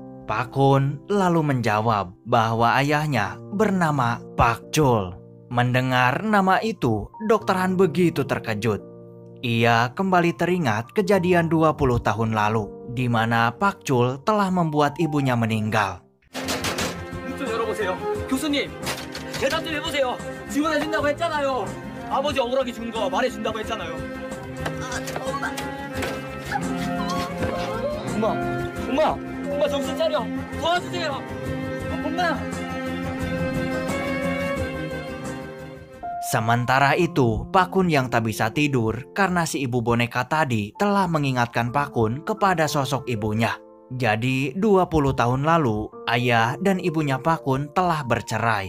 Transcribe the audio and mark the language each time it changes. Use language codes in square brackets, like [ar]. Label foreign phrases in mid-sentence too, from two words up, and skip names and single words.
[id] Pak Kun lalu menjawab bahwa ayahnya bernama Pak Chul. Mendengar nama itu, Dr. Han begitu terkejut. Ia kembali teringat kejadian 20 tahun lalu, di mana Pak Chul telah membuat ibunya meninggal. [ko] 교수님, 대답 좀 해보세요. 지원해준다고 했잖아요. 아버지 억울하게 죽은 거 말해준다고 했잖아요. 엄마. 엄마, 엄마, 엄마 정신 차려. 도와주세요. 엄마. [id] Sementara itu, Pakun yang tak bisa tidur karena si ibu boneka tadi telah mengingatkan Pakun kepada sosok ibunya. Jadi 20 tahun lalu, ayah dan ibunya Pakun telah bercerai.